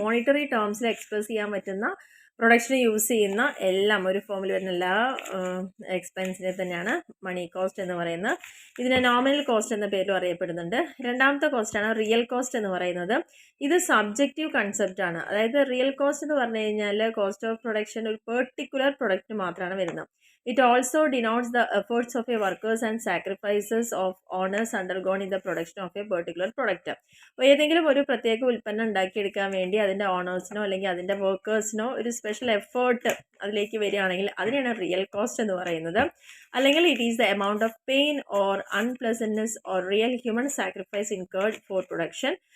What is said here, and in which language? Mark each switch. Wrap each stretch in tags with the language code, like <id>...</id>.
<ml>Monetary ടേംസിൽ express ചെയ്യാൻ പറ്റുന്ന production use ചെയ്യുന്ന എല്ലാം, ഒരു ഫോമിൽ വരുന്ന എല്ലാ എക്സ്പെൻസിനെ തന്നെയാണ് മണി കോസ്റ്റ് എന്ന് പറയുന്നത്. ഇതിനെ നോമിനൽ കോസ്റ്റ് എന്ന പേരിലും അറിയപ്പെടുന്നുണ്ട്. രണ്ടാമത്തെ കോസ്റ്റാണ് റിയൽ കോസ്റ്റ് എന്ന് പറയുന്നത്. ഇത് സബ്ജക്റ്റീവ് കൺസെപ്റ്റ് ആണ്. അതായത് റിയൽ കോസ്റ്റ് എന്ന് പറഞ്ഞു കഴിഞ്ഞാൽ കോസ്റ്റ് ഓഫ് പ്രൊഡക്ഷൻ ഒരു പെർട്ടിക്കുലർ പ്രൊഡക്റ്റ് മാത്രമാണ് വരുന്നത്.</ml> <en>It also denotes the efforts of a workers and sacrifices of owners undergone in the production of a particular product.</en> <ml>അപ്പോൾ ഏതെങ്കിലും ഒരു പ്രത്യേക ഉൽപ്പന്നം ഉണ്ടാക്കിയെടുക്കാൻ വേണ്ടി അതിൻ്റെ ഓണേഴ്സിനോ അല്ലെങ്കിൽ അതിൻ്റെ വർക്കേഴ്സിനോ ഒരു സ്പെഷ്യൽ എഫേർട്ട് അതിലേക്ക് വരികയാണെങ്കിൽ അതിനെയാണ് റിയൽ കോസ്റ്റ് എന്ന് പറയുന്നത്.</ml> <en>അല്ലെങ്കിൽ it is the amount of pain or unpleasantness or real human sacrifice incurred for production.</en>